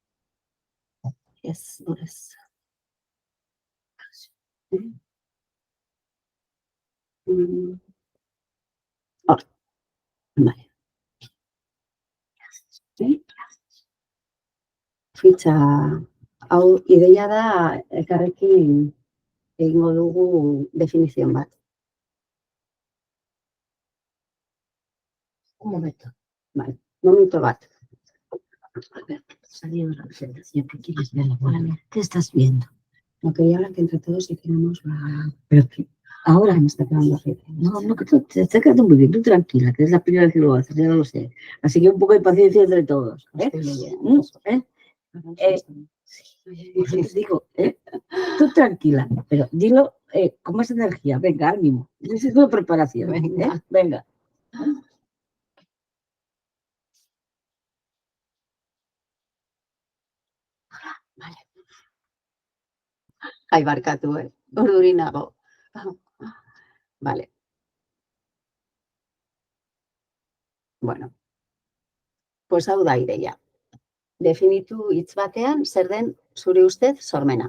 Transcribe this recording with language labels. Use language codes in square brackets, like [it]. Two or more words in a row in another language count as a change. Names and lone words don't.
[eu] Ez, horrez. Hor. Bale. Fitxa, hau ideia da elkarrekin egingo dugu definizion bat. [es] Un momento. [eu] Vale, momento bat. [es] A ver, salió de la presentación, ¿qué quieres ver? ¿Qué estás viendo? No, quería hablar que entre todos hiciéramos la... Pero que ahora me está quedando horrible. No, que te está quedando muy bien, tú tranquila, que es la primera vez que lo haces, ya lo sé. Así que un poco de paciencia entre todos. Digo, tú tranquila, pero dilo con más energía. Venga, ánimo. Necesito preparación. Venga. Venga. Vale. [eu] Ai, barkatu, urduri nago. [es] Vale. Bueno, pues [eu] hau da ideia. Definitu hitz batean zer den zure ustez sormena.